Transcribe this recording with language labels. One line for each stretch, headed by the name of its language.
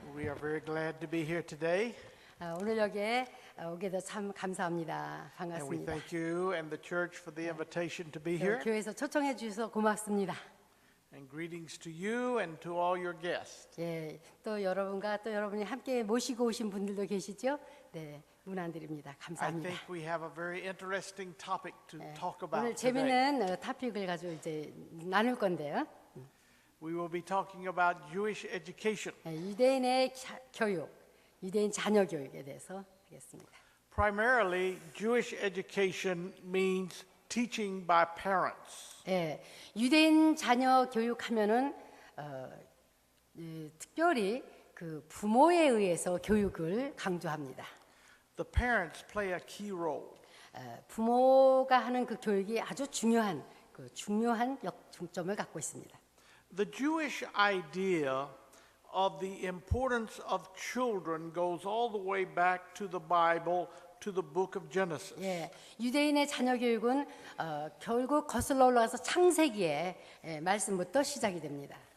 English: We are very glad to be here today.
Korean: 오늘 여기에 오게 돼서 참 감사합니다.
English: And we
Korean: 반갑습니다.
English: thank you and the church for the invitation to be here.
Korean: 교회에서 초청해 주셔서 고맙습니다.
English: And greetings to you and to all your guests.
Korean: 예, 또 여러분과 또 여러분이 함께 모시고 오신 분들도 계시죠? 네, 문안드립니다.
English: I
Korean: 감사합니다.
English: think we have a very interesting topic to talk about
Korean: 오늘
English: today.
Korean: 재미있는 토픽을 가지고 이제 나눌 건데요.
English: We will be talking about Jewish education.
Korean: 유대인의 교육, 유대인 자녀 교육에 대해서 하겠습니다.
English: Primarily, Jewish education means teaching by parents.
Korean: 예, 유대인 자녀 교육하면은 특별히 그 부모에 의해서 교육을 강조합니다.
English: The parents play a key role.
Korean: 부모가 하는 그 교육이 아주 중요한 중점을 갖고 있습니다.
English: The Jewish idea of the importance of children goes all the way back to the Bible, to the book of Genesis.
Korean: 예, 유대인의 자녀 교육은 결국 거슬러 올라가서 창세기의 말씀부터 시작이 됩니다.